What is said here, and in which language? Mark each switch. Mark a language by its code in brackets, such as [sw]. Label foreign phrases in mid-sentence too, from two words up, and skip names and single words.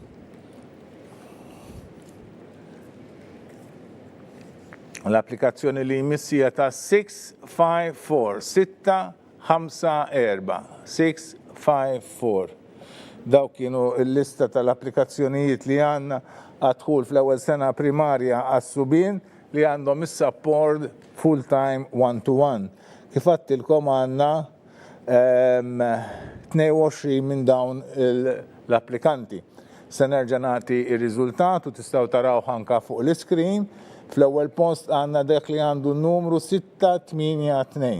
[mt] L-applikazzjoni li jmiss hija ta' 654 654 654. Daw kienu l-lista tal-applikazzjonijiet li għanna għadħul fl-ewwel sena primarja għas-subien li għandhom is- [en] support full-time one-to-one. [mt] Kif għattilkom għanna 22 minn dawn l-applikanti. Se nerġa' nagħti ir-riżultat u tistgħu taraw ħanka fuq l-iskrin. Fl-ewwel post għandna dak li għandu n-numru 682.